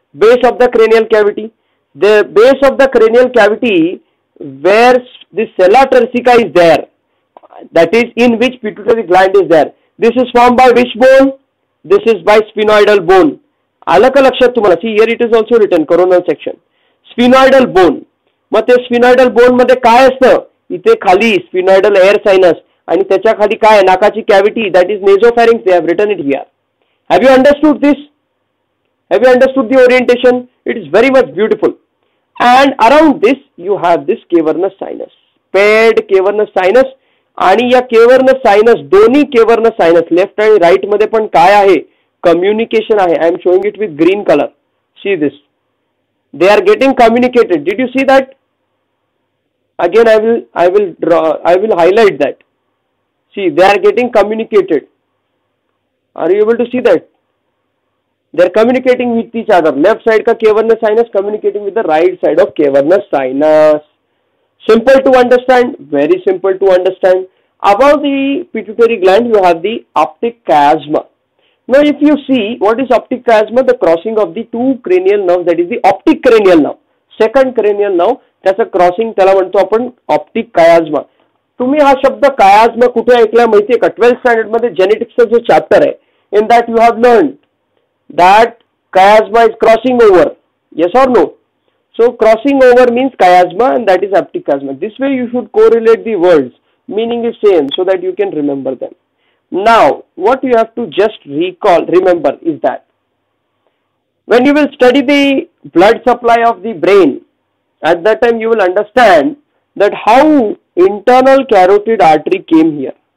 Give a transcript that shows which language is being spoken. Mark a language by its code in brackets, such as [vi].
[en] Base of the cranial cavity. The base of the cranial cavity where the sella turcica is there, that is in which pituitary gland is there. This is formed by which bone? This is by sphenoidal bone. [mr] आलं का लक्षात तुम्हाला? [en] See, here it is also written coronal section. Sphenoidal bone. [mr] मग ते स्फिनॉइडल bone मध्ये काय असतं? इथे खाली स्फिनॉइडल एअर सायनस आणि त्याच्या खाली काय? नाकाची cavity, [en] that is [mr] नेझोफॅरिंक्स. [en] They have written it here. Have you understood this? Have you understood the orientation? It is very much beautiful. And around this you have this cavernous sinus, paired cavernous sinus. [mr] आणि या cavernous sinus, दोन्ही cavernous sinus left आणि right मध्ये पण काय आहे? Communication आहे. [en] I am showing it with green color. See this. They are getting communicated. Did you see that? Again, I will highlight that. See, they are getting communicated. Are you able to see that? They are communicating with each other. Left side ka cavernous sinus communicating with the right side of cavernous sinus. Simple to understand, very simple to understand. Above the pituitary gland, you have the optic chiasma. Now, if you see what is optic chiasma, the crossing of the two cranial nerves, that is the optic cranial nerve. Second cranial nerve, [mr] त्याचं crossing त्याला म्हणतो आपण optic कायाज्मा. तुम्ही हा शब्द कायाज्मा कुठे ऐकला माहितीये का? 12th स्टँडर्ड मध्ये जेनेटिक्सचं जो चॅप्टर आहे, [en] In that you have learn that chiasma is crossing over. Yes or no? So crossing over means chiasma and that is optic chiasma. This way you should correlate the words. Meaning is same so that you can remember them. Now what you have to just remember is that when you will study the blood supply of the brain, at that time you will understand that how internal carotid artery came here.